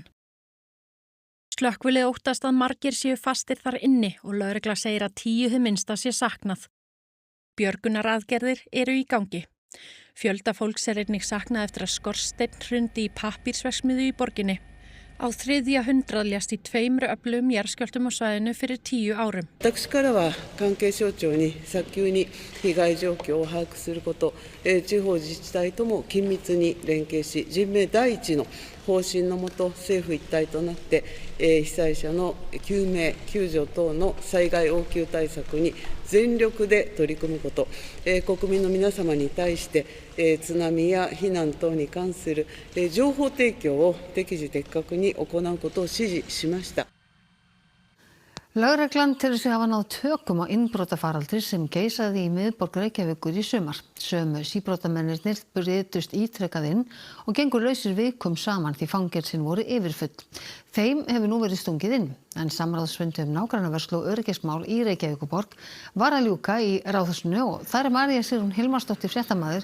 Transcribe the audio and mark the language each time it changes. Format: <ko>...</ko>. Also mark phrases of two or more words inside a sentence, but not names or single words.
<is>Slökkvilið óttast að margir séu fastir þar inni og lögregla segir að 10 hið minnsta sé saknað. Björgunaraðgerðir eru í gangi. Fjölda fólks einnig saknað eftir að skorsteinn hrundi í pappírsverksmiðju í borginni. Á 300 lést í 2 öflugum jarðskjálftum á svæðinu fyrir 10 árum.</is> <ja>私からは関係省庁に早急に被害状況を把握すること、地方自治体とも緊密に連携し、人命第一の方針のもと政府一体となって、被災者の救命・救助等の災害応急対策に全力で取り組むこと、国民の皆様に対して、津波や避難等に関する、情報提供を適時的確に行うことを指示しました。</ja> <is>Lögreglan telur sig hafa náð tökum á innbrotafaraldri sem geisaði í miðborg Reykjavíkur í sumar. Sömu síbrotamennirnir brutust ítrekað inn og gengu lausir vikum saman því fangelsin voru yfirfull. Þeim hefur nú verið stungið inn, en samráðsfundi nágrannavörslu og öryggismál í Reykjavíkurborg var að ljúka í Ráðhúsinu og þar María Sigrún Hilmarsdóttir fréttamaður.</is>